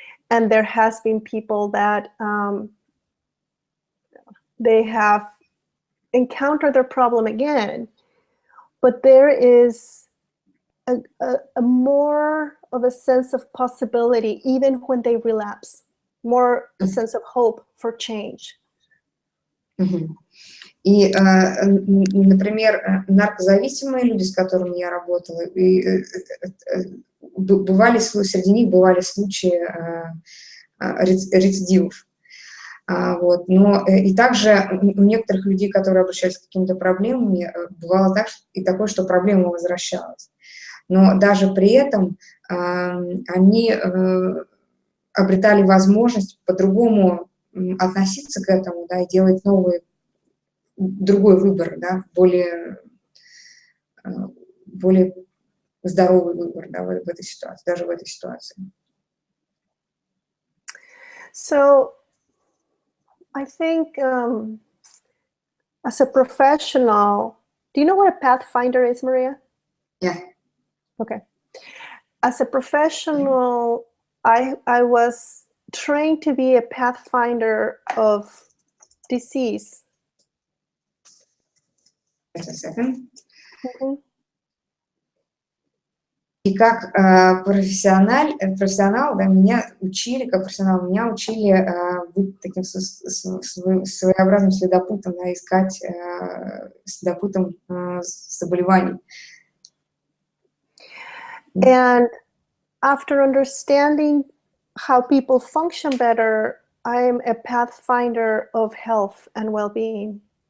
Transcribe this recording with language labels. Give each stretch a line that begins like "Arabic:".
English: And there has been people that they have encountered their problem again. But there is a more of a sense of possibility even when they relapse, more a sense of hope for change.
Russian: И, например, наркозависимые люди, с которыми я работала, среди них бывали случаи рецидивов. Вот. Но и также у некоторых людей, которые обращались с какими-то проблемами, бывало такое, что проблема возвращалась. Но даже при этом они обретали возможность по-другому относиться к этому, да, и делать другой выбор, да, более здоровый выбор, да, в этой ситуации, даже в этой ситуации.
English: So, I think as a professional, do you know what a pathfinder is, Maria? Yeah. Okay. As a professional, I was trained to be a pathfinder of disease. Just a second.
Russian: И как профессионал, да, меня учили быть таким своеобразным следопытом, да, искать следопытом заболеваний.
English: And after understanding how people function better, I'm a pathfinder of health and well-being.